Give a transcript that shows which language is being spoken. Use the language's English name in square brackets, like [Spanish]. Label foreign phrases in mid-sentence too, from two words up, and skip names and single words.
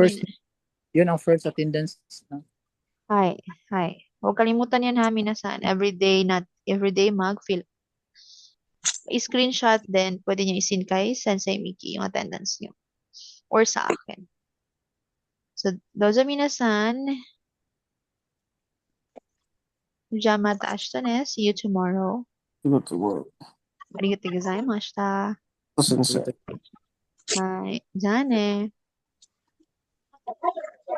[English] first attendance. No? [Filipino] Hi. Huwag kalimutan yan ha, minasan. Everyday mag-fill. I-screenshot din, pwede nyo isin kay Sensei Miki yung attendance nyo. Or sa akin. So, [Japanese] dozo minasan. じゃまた明日 [English] See you tomorrow. Tomorrow. [Japanese] Arigatou gozaimashita. Sensei. Hi. Jane.